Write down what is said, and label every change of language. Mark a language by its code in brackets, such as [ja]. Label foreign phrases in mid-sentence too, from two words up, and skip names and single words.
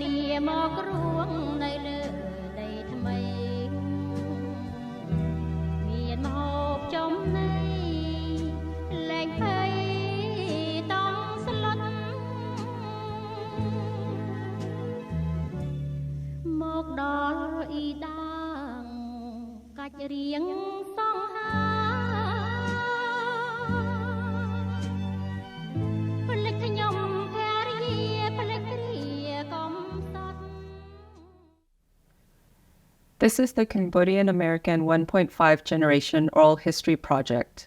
[km] មករួងនៅលើដីថ្មីមានមហូបចំណីលែងភ័យតង់ស្លុតមកដល់អ៊ីដាងកាច់រៀងសង្ហា [en] This is the Cambodian American 1.5 Generation Oral History Project.